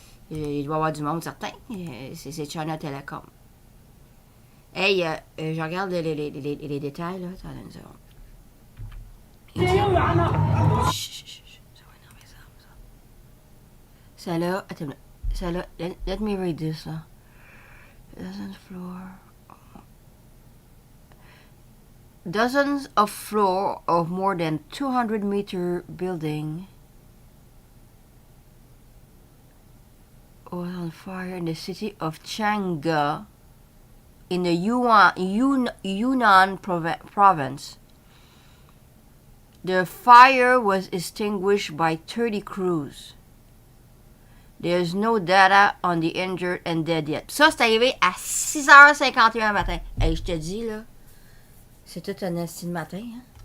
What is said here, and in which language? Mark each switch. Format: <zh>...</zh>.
<fr>Il doit y avoir du monde, certain. C'est China Telecom. Hey, je regarde les détails, là. Attends une seconde. Chut, ça va énerver ça. Ça là, attends, ça là,</fr> <en>let me read this,</en> <fr>là.</fr> <en>Dozens of floors of more than 200-meter building was on fire in the city of Chang'an in the Yunnan province. The fire was extinguished by 30 crews. There's no data on the injured and dead yet.</en> <fr>Ça, c'est arrivé à 6h51 matin. Hey, je te dis, là, c'est tout un estime matin, hein?</fr>